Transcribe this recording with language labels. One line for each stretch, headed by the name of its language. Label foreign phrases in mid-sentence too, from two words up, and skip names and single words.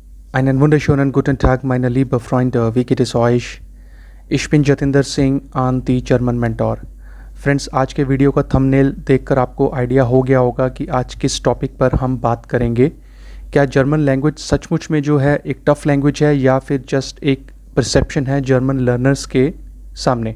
German: Einen wunderschönen guten Tag, meine liebe Freunde. Wie geht es euch? Ich bin जतिंदर सिंह
English: on the German mentor.
Hindi: फ्रेंड्स, आज के वीडियो का थंबनेल देखकर आपको आइडिया हो गया होगा कि आज किस टॉपिक पर हम बात करेंगे। क्या
English: German language
Hindi: सचमुच में जो है एक
English: tough language
Hindi: है या फिर जस्ट एक परसेप्शन है
English: German learners
Hindi: के सामने।